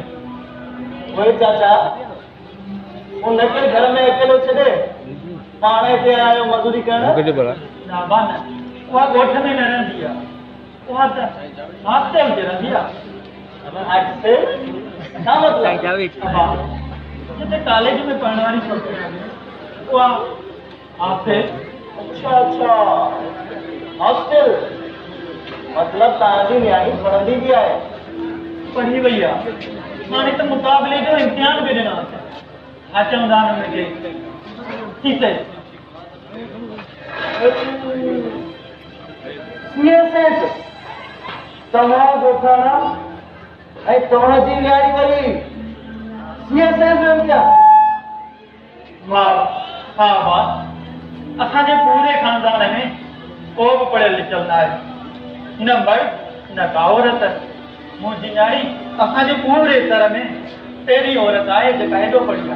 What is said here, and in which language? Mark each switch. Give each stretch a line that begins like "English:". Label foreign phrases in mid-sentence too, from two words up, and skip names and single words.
Sindhi: उहे चाचा उनखे घर में अकेलो छॾे पाण हिते आयो मज़ूरी करण ना बान उहा ॻोठ में न रहंदी आहे उहा त हॉस्टल में रहंदी आहे छा मतिलब जिते कॉलेज में पढ़ण वारी छोकिरी आहे उहा हॉस्टल अच्छा अच्छा हॉस्टल मतलब तव्हांजी न्याणी पढ़ंदी बि आहे पढ़ी वई आहे हाणे त मुक़ाबले जो इम्तिहान बि ॾिनो छा चवंदा आहिनि हुनखे
Hindi: ठीक है
Sindhi: तव्हां ॻोठाणा ऐं तव्हांजी न्याणी वरी वाह हा वाह असांजे पूरे खानदान में को बि पढ़ियल लिखियल न आहे न मर्द न का औरत मुंहिंजी न्याणी असांजे पूरे घर में पहिरीं औरत आहे जेका हेॾो पढ़ी आहे